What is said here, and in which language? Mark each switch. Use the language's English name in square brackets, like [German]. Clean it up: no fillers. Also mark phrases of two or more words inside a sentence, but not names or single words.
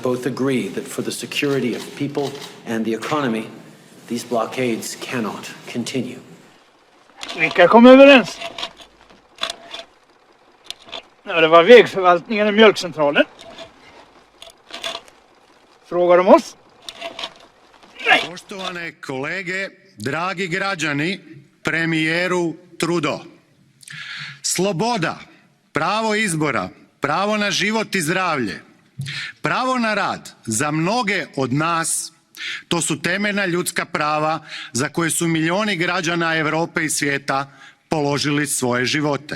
[English] both agree that for the security of people and the economy, these blockades cannot continue. [Swedish] Vilka kom överens? Ja, det var vägförvaltningen och mjölkcentralen. Frågar de oss? Nej. [Croatian] Poštovane kolege, dragi građani, premijeru Trudeau. Sloboda, pravo izbora, pravo na život i zdravlje, pravo na rad za mnoge od nas, to su temeljna ljudska prava za koje su milijuni građana Europe i svijeta položili svoje živote.